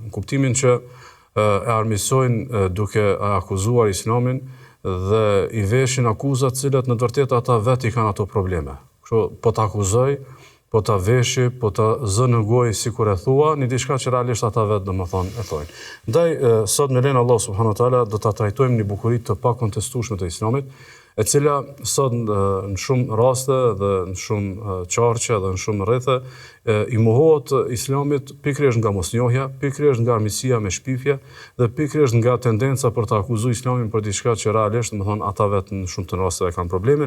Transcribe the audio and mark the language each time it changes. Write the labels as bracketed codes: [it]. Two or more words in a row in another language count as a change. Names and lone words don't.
[sq] Në kuptimin që e armiqsojnë duke akuzuar Islamin dhe i veshin akuzat cilat në të vërtetë ata vetë i kanë ato probleme. Kështu po ta akuzoj, po ta veshi, po ta zë në gojë sikur e thua, një diçka që realisht ata vetë domethënë e thojnë. Ndaj sot me lenin [ar] الله سبحانه وتعالى [sq] do ta trajtojmë një bukuri të pakontestueshme të Islamit, e cila sot në shumë raste dhe në shumë qarqe dhe në shumë rrethe i mohohet Islamit pikërisht nga mosnjohja, pikërisht nga armiqësia me shpifje dhe pikërisht nga tendenca për të akuzuar Islamin për diçka që realisht, domethënë ata vetë në shumë të rasteve kanë problemin.